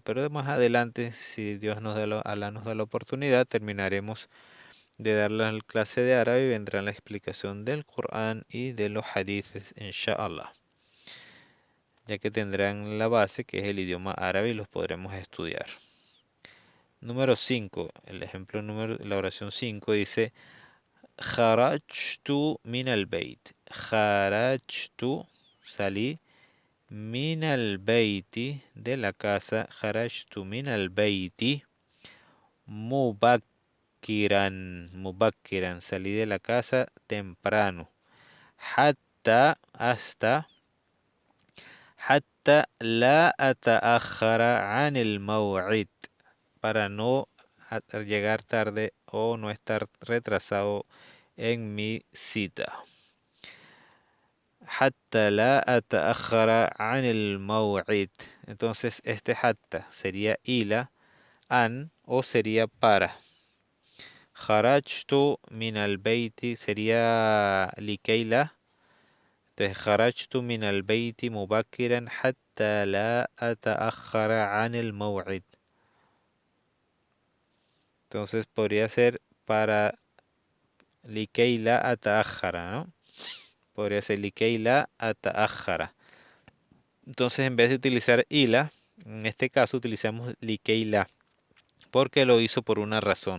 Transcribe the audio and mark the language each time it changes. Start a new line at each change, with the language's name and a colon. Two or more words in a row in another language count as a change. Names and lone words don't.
Spanish: Pero de más adelante, si Dios Alá nos da la oportunidad, terminaremos de dar la clase de árabe y vendrá la explicación del Corán y de los hadices, inshallah, ya que tendrán la base que es el idioma árabe y los podremos estudiar. Número 5, la oración 5 dice,
Arabic: خرجت من البيت. Kharajtu, salí, من البيت,
Spanish: de la casa.
Arabic: خرجت من البيت,
Spanish: mubakkiran, salí de la casa temprano. Hatta, hasta
Arabic: لا أتأخر عن الموعد,
Spanish: para no llegar tarde o no estar retrasado en mi cita.
Arabic: حتى لا أتأخر عن الموعد.
Spanish: Entonces este hatta sería ila, an o sería para.
Arabic: خرجت من البيت sería likeila.
Spanish: Entonces,
Arabic: خرجت من البيت مبكرا حتى لا أتأخر عن الموعد.
Spanish: Entonces podría ser para
Arabic: لكيلا أتأخر,
Spanish: ¿no? Podría ser
Arabic: لكيلا أتأخر.
Spanish: Entonces, en vez de utilizar ila, en este caso utilizamos likeila, porque lo hizo por una razón.